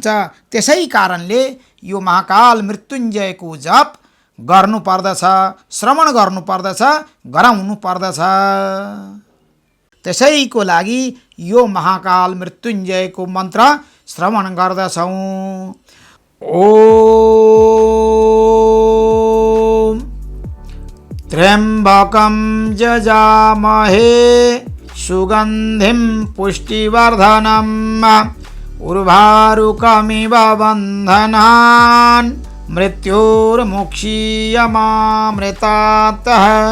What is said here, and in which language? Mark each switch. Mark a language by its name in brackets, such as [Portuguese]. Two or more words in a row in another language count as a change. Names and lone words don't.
[Nepali] त्यसै कारणले यो महाकाल मृत्युञ्जयको जप गर्नुपर्दछ, श्रवण गर्नुपर्दछ, गराउनु पर्दछ। त्यसैको लागि यो महाकाल मृत्युञ्जयको मन्त्र श्रवण गर्दछौँ। [Sanskrit] ओम त्र्यम्बकं यजामहे सुगन्धिं पुष्टिवर्धनम् उर्वारुकमिव बन्धनान् मृत्योर्मुक्षीयमामृतात्।